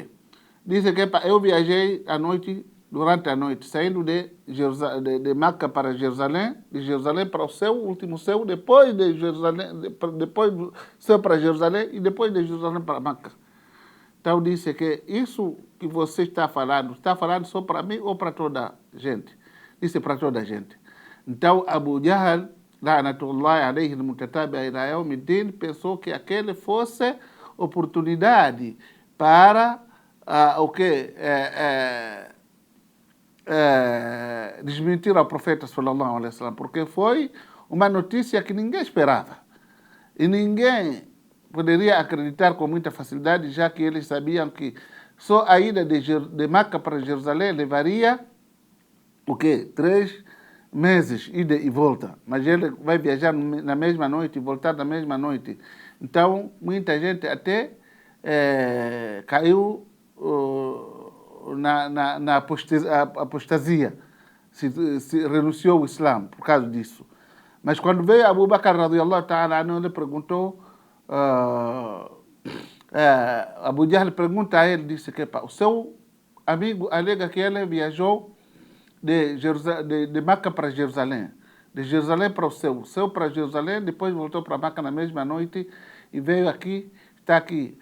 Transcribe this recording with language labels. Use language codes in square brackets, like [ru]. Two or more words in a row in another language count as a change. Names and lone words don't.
[pt] Disse que eu viajei durante a noite, saindo de Meca para Jerusalém, de Jerusalém para o céu, o último céu, depois de Jerusalém, depois do céu para Jerusalém e depois de Jerusalém para Meca. Então disse que isso que você está falando só para mim ou para toda a gente? Disse para toda a gente. Então Abu Jahl, [ar] لعنة الله عليه المتتابعة إلى يوم الدين, [pt] pensou que aquele fosse oportunidade para desmentir ao profeta [ar] صلى الله عليه وسلم, [pt] porque foi uma notícia que ninguém esperava. E ninguém poderia acreditar com muita facilidade, já que eles sabiam que só a ida de Meca para Jerusalém levaria 3 meses, ida e volta. Mas ele vai viajar na mesma noite e voltar na mesma noite. Então, muita gente até caiu na apostasia, se renunciou ao Islã por causa disso. Mas quando veio Abu Bakr [ar] رضي الله تعالى عنه, [pt] ele perguntou, Abu Jahl pergunta a ele, disse que o seu amigo alega que ele viajou de Meca para Jerusalém, de Jerusalém para o céu para Jerusalém, depois voltou para Meca na mesma noite e veio aqui, está aqui.